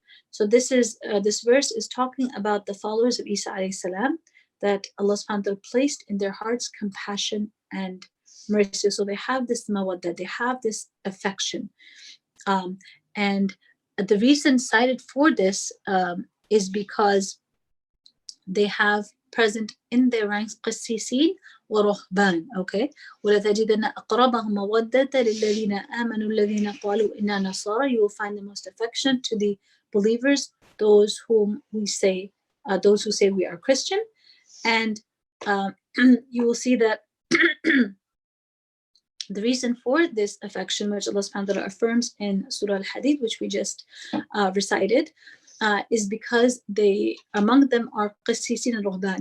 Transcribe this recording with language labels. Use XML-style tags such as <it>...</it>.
<en>So this verse is talking about the followers of Isa alayhi salam, that Allah subhanahu wa ta'ala placed in their hearts compassion and mercy. So they have this mawadda, they have this affection. And the reason cited for this is because they have present in their ranks</en> <ar>قسيسين ورهبان. Okay, ولتجدن أقربهم مودة للذين آمنوا الذين قالوا إنا نصارى.</ar> <en>You will find the most affection to the believers, those who say we are Christian. And you will see that the reason for this affection, which Allah subhanahu wa ta'ala affirms in Surah Al-Hadid, which we just recited, is because among them are Qissisin and Ruhban.</en>